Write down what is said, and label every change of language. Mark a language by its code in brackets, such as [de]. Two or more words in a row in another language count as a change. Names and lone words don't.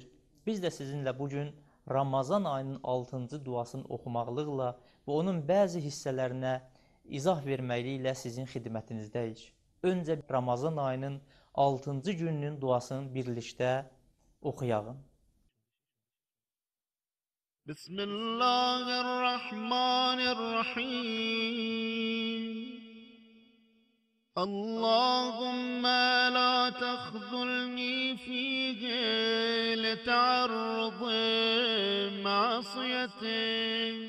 [az] Biz də sizinlə bugün Ramazan ayının 6-cı duasını oxumaqlıqla və onun bəzi hissələrinə izah verməklə sizin xidmətinizdəyik. Öncə Ramazan ayının 6-cı gününün duasını birlikdə oxuyalım. [ar] بسم الله الرحمن الرحيم. اللهم لا تخذلني فيه لتعرض معاصيك.